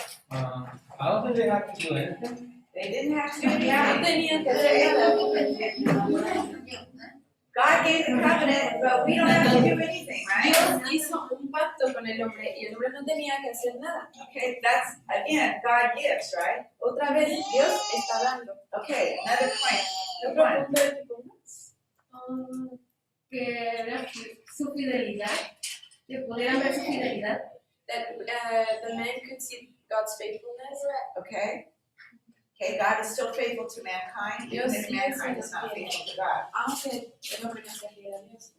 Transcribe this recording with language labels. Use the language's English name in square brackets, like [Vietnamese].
[English] I don't think they have to do anything. They didn't have to do [Spanish] No [English] anything. [Spanish] tenían que hacer nada. [English] God gave the covenant, but we don't have to do anything, right? [Spanish] Dios hizo un pacto con el hombre y el hombre no tenía que hacer nada. [English] Okay, that's, again, God gives, right? [Spanish] Otra vez, Dios está dando. [English] Okay, another point. [Spanish] Otro [English] One. [Spanish] punto de tipo uno. Que era su fidelidad. Que pudieran ver su fidelidad. [English] That the man could see God's faithfulness. Okay? Okay, God is still faithful to mankind, even if mankind is not faithful to God. [Spanish] Aunque el hombre no sea fiel a Dios.